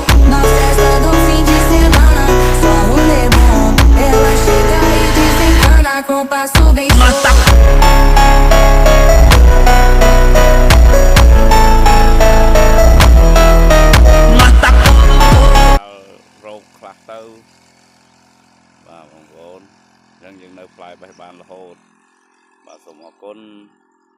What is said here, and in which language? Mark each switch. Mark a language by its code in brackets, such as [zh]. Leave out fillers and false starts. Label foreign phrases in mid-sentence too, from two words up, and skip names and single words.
[pt] Na festa do fim de semana, só rolê bom. Ela chega e desencana com passo bem solto. [km] Rô ខ្លះទៅបាទបងប្អូនអញ្ចឹងយើងនៅផ្លែបេះបានរហូតបាទសូមអរគុណ